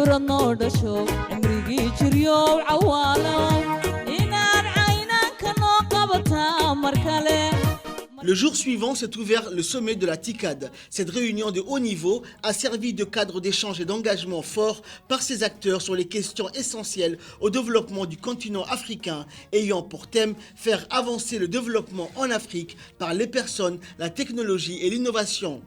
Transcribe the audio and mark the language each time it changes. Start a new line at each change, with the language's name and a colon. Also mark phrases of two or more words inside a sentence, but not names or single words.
Somali: noo dhasho cimrigii jiryow cawaalow inaad caynanka noo qabataa mar kale.
French: Le jour suivant s'est ouvert le sommet de la TICAD. Cette réunion de haut niveau a servi de cadre d'échange et d'engagement fort par ses acteurs sur les questions essentielles au développement du continent africain, ayant pour thème faire avancer le développement en Afrique par les personnes, la technologie et l'innovation.